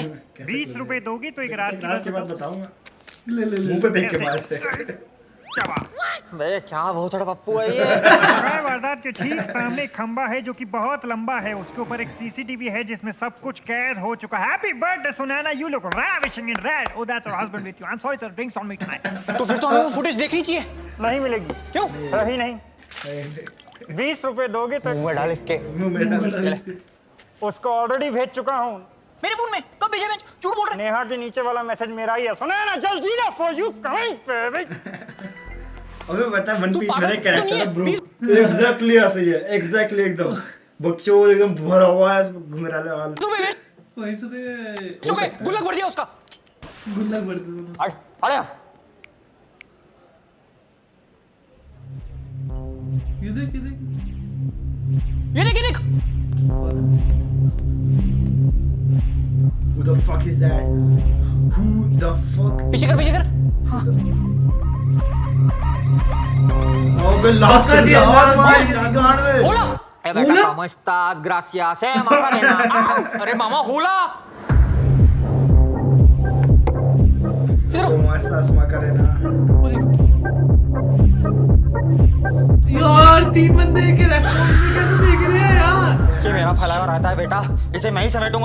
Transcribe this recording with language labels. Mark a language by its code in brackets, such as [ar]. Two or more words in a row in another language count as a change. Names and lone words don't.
[hi] 20 रुपए दोगी तो एक राज के बाद बताऊंगा। मुंह पे फेंक के मार से। बे क्या बहुत बड़ा पप्पू है ये। वारदात के ठीक सामने एक खंबा है जो कि बहुत लंबा है। उसके ऊपर एक सीसीटीवी है जिसमें सब कुछ कैद हो चुका है। हैप्पी बर्थडे सुनैना, [en] you look ravishing in red. Oh, that's our husband with you. I'm sorry sir, drinks on me tonight. [hi] तो फिर तो हमें वो फुटेज देखनी चाहिए। नहीं मिलेगी। क्यों? रही नहीं। 20 रुपए दोगे तो मुंह में डाल के उसको ऑलरेडी भेज चुका हूँ। मेरे फोन में कब भेजे? मैं झूठ बोल रहा। नेहा के नीचे वाला मैसेज मेरा ही है। सुनैना जल्दी ना [en] for you coming baby. [hi] अबे बता वन पीस मेरा कैरेक्टर है ब्रो। एग्जैक्टली ऐसे ही है। एग्जैक्टली एकदम बकचोद एकदम भरा हुआ है घुंघराले वाला। वहीं से चुप है। गुल्लक भर दिया उसका। गुल्लक भर दिया। अरे ये देख ये देख ये देख ये देख। [en] Who the fuck is that? Who the fuck? [hi] पीछे कर पीछे कर। हाँ। अबे लात कर दिया यार भाई गांड में। [es] होला। [hi] ए बेटा [es] cómo estás? Gracias. Macarena. [hi] अरे मामा होला। [es] ¿Cómo estás Macarena? [hi] यार 3 बंदे के रेस्टोरेंट में कैसे देख रहे हैं यार? ये मेरा फैला हुआ रहता है बेटा, इसे मैं ही समेटूंगा।